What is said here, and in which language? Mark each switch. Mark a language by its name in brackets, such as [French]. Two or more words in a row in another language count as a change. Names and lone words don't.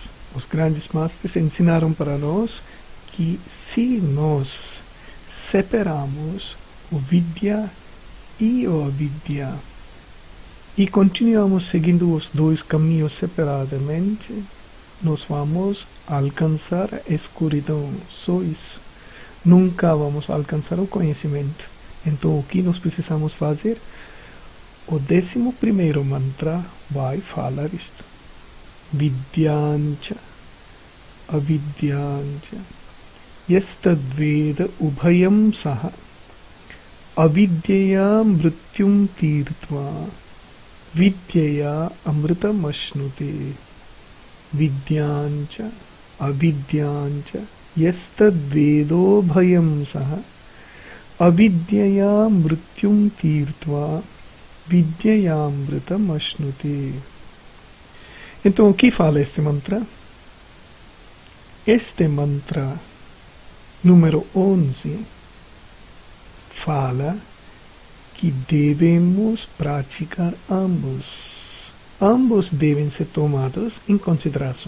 [Portuguese] Os grandes mestres ensinaram para nós que se nós separamos o vidya e o avidya e continuamos seguindo os dois caminhos separadamente, nós vamos alcançar a escuridão, só isso. Nunca vamos alcançar o conhecimento. Então, o que nós precisamos fazer? O 11º mantra vai falar isto. [Sanskrit] विद्यांच, अविद्यांच, यस्तद्वेद उभयं सह, अविद्यया मृत्युं तीर्त्वा, विद्यया अमृतम् अश्नुते. विद्यांच, अविद्यांच, यस्तद्वेदो भयं सह, अविद्यया मृत्युं तीर्त्वा, विद्यया अमृतम् अश्नुते. [Portuguese] Então, o que fala este mantra? Este mantra, número 11, fala que devemos praticar ambos. Ambos devem ser tomados em consideração.